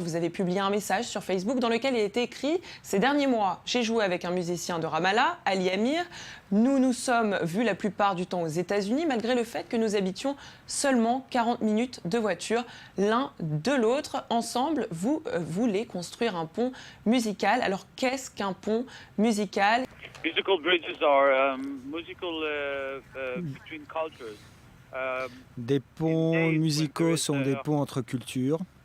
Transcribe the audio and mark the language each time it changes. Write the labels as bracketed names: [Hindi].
[French] Vous avez publié un message sur Facebook dans lequel il était écrit « Ces derniers mois, j'ai joué avec un musicien de Ramallah, Ali Amir. Nous nous sommes vus la plupart du temps aux États-Unis, malgré le fait que nous habitions seulement 40 minutes de voiture l'un de l'autre. Ensemble, vous voulez construire un pont musical. Alors, qu'est-ce qu'un pont musical? [English] Musical bridges are musical between cultures. [French] Des ponts musicaux sont des ponts entre cultures.